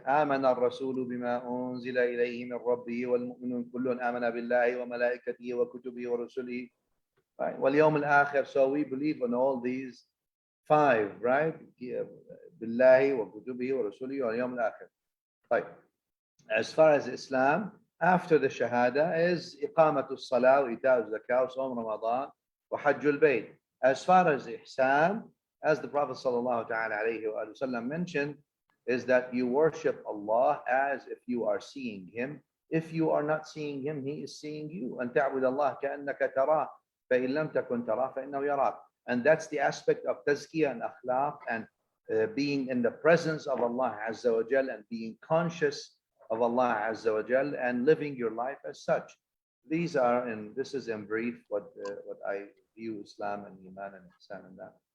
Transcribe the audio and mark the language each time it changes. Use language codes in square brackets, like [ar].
[ar] آمن الرسول بما أنزل إليه من ربه والمؤمنون كل آمن بالله وملائكته وكتبه ورسله. Right? واليوم الآخر. [en] So we believe in all these five, right? [ar] بالله وكتبه ورسله واليوم الآخر. [en] Right. As far as Islam, after the Shahada is [ar] إقامة الصلاة وإيتاء الزكاة وصوم رمضان وحج البيت. [en] As far as Ihsan, as the Prophet sallallahu alayhi wa sallam mentioned, is that you worship Allah as if you are seeing him. If you are not seeing him, he is seeing you. [ar] أن تعبد الله كأنك تراه فإن لم تكن تراه فإنه يراك. [en] And that's the aspect of tazkiyah and akhlaq, and being in the presence of Allah Azza wa Jal, and being conscious of Allah Azza wa Jal, and living your life as such. These are, and this is in brief what I view Islam and Iman and Ihsan and that.